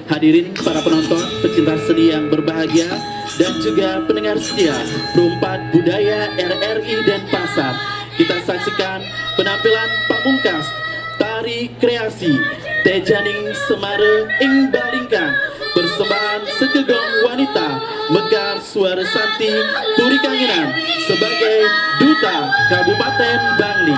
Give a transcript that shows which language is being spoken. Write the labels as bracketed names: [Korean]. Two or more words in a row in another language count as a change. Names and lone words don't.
[Indonesian] Hadirin para penonton, pecinta seni yang berbahagia, dan juga pendengar setia Perumpat Budaya RRI Denpasar. Kita saksikan penampilan pamungkas tari kreasi Tejaning Semare ing Balingkang, persembahan Segegong Wanita Mekar Suara Santi Turi Kangenan sebagai Duta Kabupaten Bangli.